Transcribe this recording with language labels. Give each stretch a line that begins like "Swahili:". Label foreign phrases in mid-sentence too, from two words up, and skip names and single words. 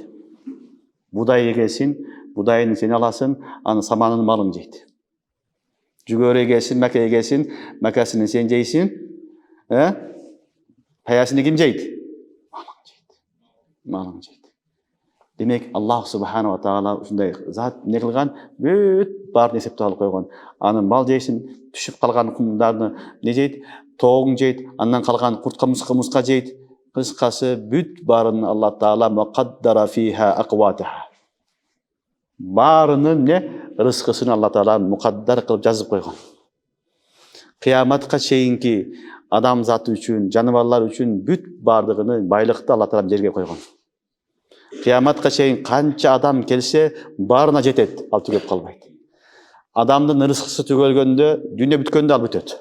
Kyrgyz: Будай эгесин, будайын сен аласың, аны саманын малың жейт. Жүгөрү эгесин, мәкә эгесин, мәкәсин сен жейсин, паясын ким жейт? Малың жейт. Малың жейт. Демек Аллах
Arabic: سبحانه وتعالى
Kyrgyz: ушундай зат не кылган? Бүт баарын эсептеп алып койгон. Аны мал жейсин, түшүп калган кумдарды не жейт? Тоогуң жейт, андан калган куртка муска жейт. Кыскасы бүт баарын Алла таала
Arabic: مقدرة فيها أقواتها.
Kyrgyz: Баарынын не рызкысын Алла таала мукаддар кылып жазып койгон. Кыяматка чейинки адам заты үчүн, жаныбарлар үчүн бүт бардыгыны байлыкты Алла таала жерге койгон. Кыяматка чейин канча адам келсе, баарына жетет, ал түгөп калбайт. Адамдын рызкысы түгөлгөндө, дүйнө бүткөндө ал бүтөт.